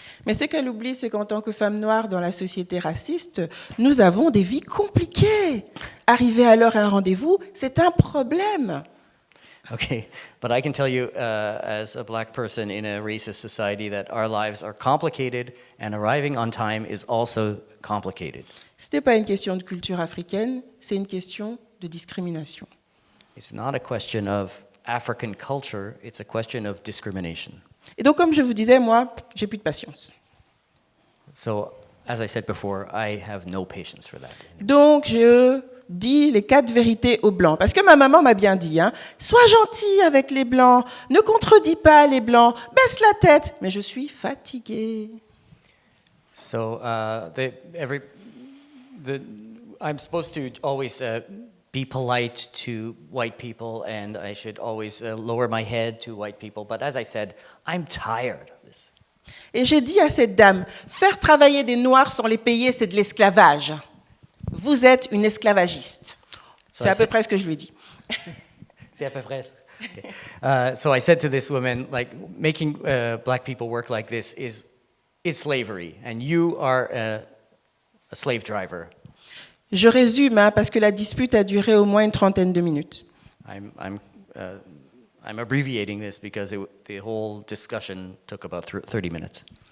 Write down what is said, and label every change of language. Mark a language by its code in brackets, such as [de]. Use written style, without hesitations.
[fr] Mais ce qu'elle oublie, c'est qu'en tant que femme noire dans la société raciste, nous avons des vies compliquées. Arriver à l'heure à un rendez-vous, c'est un problème. [en] Okay, but I can tell you, as a black person in a racist society, that our lives are complicated, and arriving on time is also complicated. [fr] Ce n'est pas une question de culture africaine, c'est une question de discrimination. [en] It's not a question of African culture, it's a question of discrimination. [fr] Et donc, comme je vous disais, moi, j'ai plus de patience. [en] So, as I said before, I have no patience for that. [fr] Donc, je dis les 4 vérités aux Blancs. Parce que ma maman m'a bien dit, sois gentil avec les Blancs, ne contredis pas les Blancs, baisse la tête. Mais je suis fatiguée. [en] So, I'm supposed to always be polite to white people, and I should always lower my head to white people. But as I said, I'm tired of this. [fr] Et j'ai dit à cette dame, faire travailler des Noirs sans les payer, c'est de l'esclavage. Vous êtes une esclavagiste. C'est à peu près ce que je lui ai dit. C'est à peu près. Okay. [en] So I said to this woman, like, making black people work like this is slavery, and you are a slave driver. [fr] Je résume, parce que la dispute a duré au moins une 30aine de minutes. [en] I'm abbreviating this because the whole discussion took about 30 minutes.